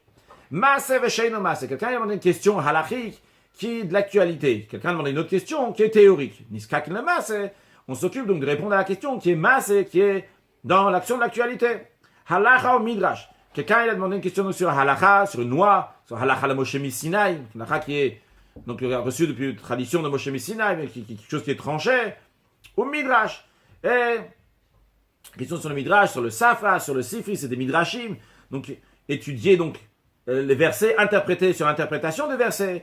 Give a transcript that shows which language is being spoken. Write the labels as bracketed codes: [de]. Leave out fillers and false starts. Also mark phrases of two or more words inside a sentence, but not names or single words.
[fr] Quelqu'un demande une question halachique qui est de l'actualité. Quelqu'un demande une autre question qui est théorique. On s'occupe donc de répondre à la question qui est massé, qui est dans l'action de l'actualité. Halacha ou midrash. Quelqu'un il a demandé une question sur halacha, sur une loi, sur [he] הלכה למשה סיני, [fr] halacha qui est donc reçu depuis la tradition de Moshe Sinai, mais quelque chose qui est tranché, ou midrash. Et question sur le midrash, sur le safra, sur le sifri, c'est des midrashim. Donc étudier donc les versets, interpréter sur l'interprétation des versets.